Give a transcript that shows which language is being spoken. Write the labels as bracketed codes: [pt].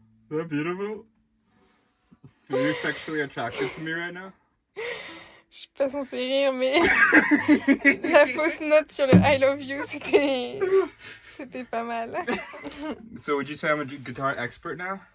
[en] that beautiful? Are you sexually attracted to me right now? [fr] Je suis pas censée rire, mais la fausse note sur le [en] I love you, [fr] c'était pas mal. [en] So would you say I'm a guitar expert now?